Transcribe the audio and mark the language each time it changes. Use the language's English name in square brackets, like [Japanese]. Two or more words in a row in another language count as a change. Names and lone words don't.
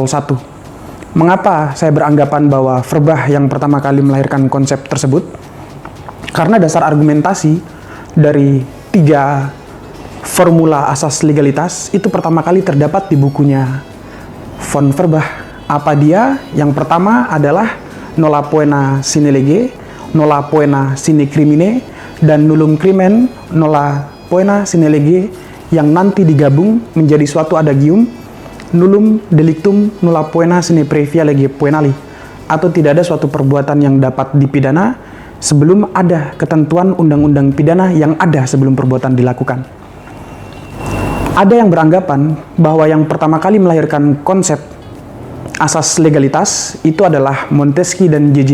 [Indonesian] Mengapa saya beranggapan bahwa Verbach yang pertama kali melahirkan konsep tersebut? Karena dasar argumentasi dari 3 formula asas legalitas itu pertama kali terdapat di bukunya von Verbach. Apa dia? Yang pertama adalah [Latin] nolla poena sine lege, nolla poena sine crimine, dan nullum crimen nolla poena sine lege, [Indonesian] yang nanti digabung menjadi suatu adagium [Latin] nullum delictum nulla poena sine praevia lege poenali, [Indonesian] atau tidak ada suatu perbuatan yang dapat dipidana sebelum ada ketentuan undang-undang pidana yang ada sebelum perbuatan dilakukan. Ada yang beranggapan bahwa yang pertama kali melahirkan konsep asas legalitas itu adalah Montesquieu dan J.J.